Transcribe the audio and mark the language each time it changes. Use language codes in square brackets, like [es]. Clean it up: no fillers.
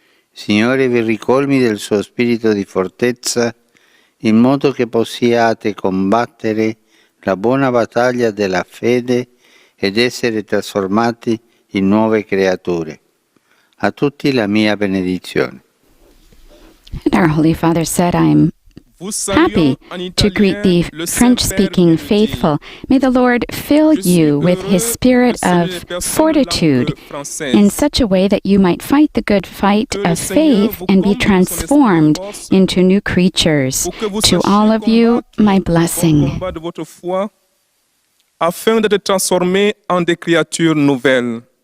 [it] Signore vi ricolmi del suo spirito di fortezza in modo che possiate combattere la buona battaglia della fede ed essere trasformati in nuove creature. A tutti la mia benedizione. [en] And our Holy Father said, I am happy to greet the French-speaking faithful. May the Lord fill you with His spirit of fortitude in such a way that you might fight the good fight of faith and be transformed into new creatures. To all of you, my blessing. [fr] Afin d'être transformés en des créatures nouvelles.